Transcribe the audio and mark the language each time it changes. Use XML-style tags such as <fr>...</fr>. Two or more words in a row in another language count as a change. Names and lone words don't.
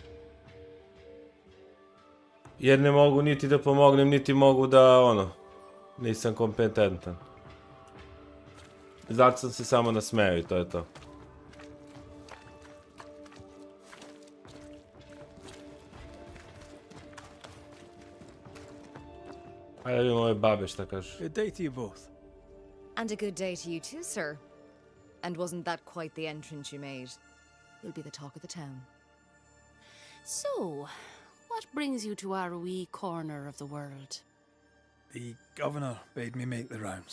<sr>Jer ne mogu niti da pomognem, niti mogu da, nisam kompetentan. Zato sam se samo nasmejao i to je to. Ajde da vidimo ove babe šta kažu.</sr> <en>Good day to you both. And a good day to you too, sir. And wasn't that quite the entrance you made? You'll be the talk of the town. So, what brings you to our wee corner of the world? The governor bade me make the rounds.</en>